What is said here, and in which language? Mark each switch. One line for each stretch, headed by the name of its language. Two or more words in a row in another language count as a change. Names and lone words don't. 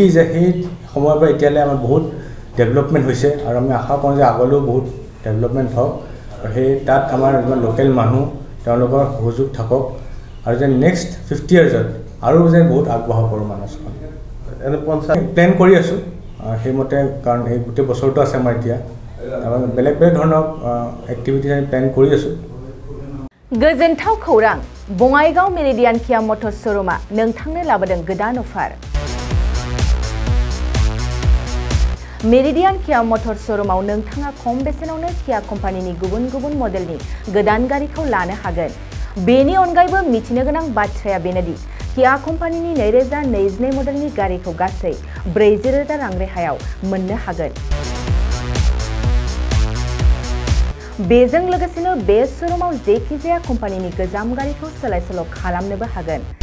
Assamese: যে সেই সময়ৰ পৰা এতিয়ালৈ আমাৰ বহুত ডেভেলপমেণ্ট হৈছে আৰু আমি আশা কৰোঁ যে আগলৈও বহুত ডেভেলপমেণ্ট হওক আৰু সেই তাত আমাৰ যিমান লোকেল মানুহ তেওঁলোকৰ সহযোগ থাকক আৰু যে
English: next 50 years
Assamese: আৰু যে বহুত আগবঢ়াব পাৰোঁ মানসখন এনে প্লেন কৰি আছোঁ সেইমতে কাৰণ এই গোটেই বছৰটো আছে আমাৰ এতিয়া বেলেগ ধৰণৰ এক্টিভিটিজ আমি প্লেন কৰি আছোঁ
Bodo: गोजोनथाव खौरां बङाइगाव मेरिडियान किया मटर शोरूमा नोंथांनो लाबोदों गोदान अफार मेरिडियान किया मटर शोरूमाव नोंथाङा खम बेसेनावनो किया कम्पानिनि गुबुन मडेलनि गोदान गारिखौ लानो हागोन बेनि अनगायैबो मिथिनो गोनां बाथ्राया बेनोदि किया कम्पानिनि 2022 मडेलनि गारिखौ गासै 40,000 रां रेहायाव मोननो हागोन बेजों लोगोसेनो बे शोरूमाव जेखिजाया कम्पानिनि गोजाम गारिखौ सोलाय-सोल' खालामनोबो हागोन